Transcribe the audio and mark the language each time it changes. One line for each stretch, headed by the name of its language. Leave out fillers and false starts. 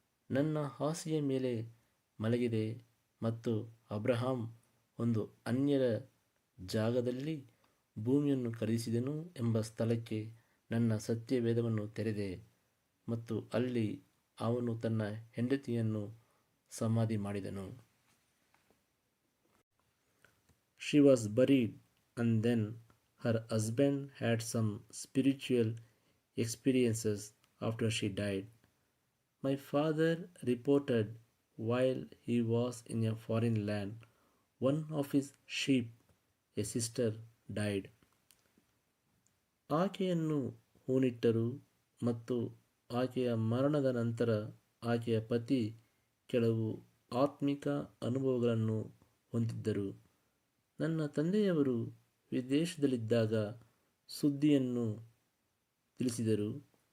Kannada: ನನ್ನ ಹಾಸಿಗೆಯ ಮೇಲೆ ಮಲಗಿದೆ ಮತ್ತು ಅಬ್ರಹಾಂ ಒಂದು ಅನ್ಯರ ಜಾಗದಲ್ಲಿ ಭೂಮಿಯನ್ನು ಖರೀದಿಸಿದನು ಎಂಬ ಸ್ಥಳಕ್ಕೆ ನನ್ನ ಸತ್ಯವೇದವನ್ನು ತೆರೆದೆ ಮತ್ತು ಅಲ್ಲಿ ಅವನು ತನ್ನ ಹೆಂಡತಿಯನ್ನು ಸಮಾಧಿ ಮಾಡಿದನು.
English: She was buried and then her husband had some spiritual experiences after she died. My father reported while he was in a foreign land, one of his sheep, a sister, died.
Kannada: ಆಕೆಯನ್ನು ಹೂಣಿಟ್ಟರು ಮತ್ತು ಆಕೆಯ ಮರಣದ ನಂತರ ಆಕೆಯ ಪತಿ ಕೆಲವು ಆತ್ಮಿಕ ಅನುಭವಗಳನ್ನು ಹೊಂದಿದ್ದರು. ನನ್ನ ತಂದೆಯವರು ವಿದೇಶದಲ್ಲಿದ್ದಾಗ ಸುದ್ದಿಯನ್ನು ತಿಳಿಸಿದರು.